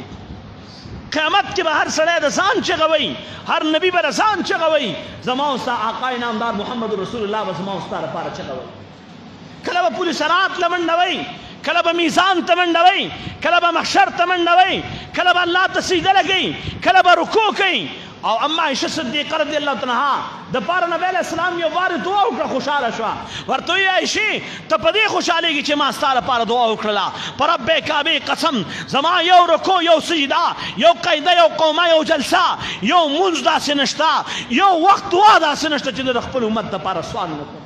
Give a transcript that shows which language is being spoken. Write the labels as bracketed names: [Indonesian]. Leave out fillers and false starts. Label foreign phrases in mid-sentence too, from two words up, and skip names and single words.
[Pashto] قیامت کې به هر سړی د ځان چغه وایي، هر نبي به د ځان چغه وایي، زما او ستا آقا نامدار محمد [Arabic] رسول الله [Pashto] به زما او ستا لپاره چغه وایي. کله به پل صراط له منډه وایي، کله به میزان ته منډه وایي، کله به محشر ته منډه وایي، کله به الله ته سجده لګوي، کله به رکوع کوي. او اما عائشہ صدیقہ [Arabic] رضی اللہ عنہا [Pashto] د پاره نبی [Arabic] علیہ السلام [Pashto] یو وار دعا وکړه، خوشاله شوه. ورته ویې عائشې ته په دې خوشحالېږي چې ما ستا لپاره دعا وکړله، په رب کعبې قسم زما یو رکوع، یو سجده، یو قیده، یو قومه، یو جلسه، یو مونځ داسې نشته، یو وخت دعا داسې نشته چې د خپل امت دپاره سوال نه کوم.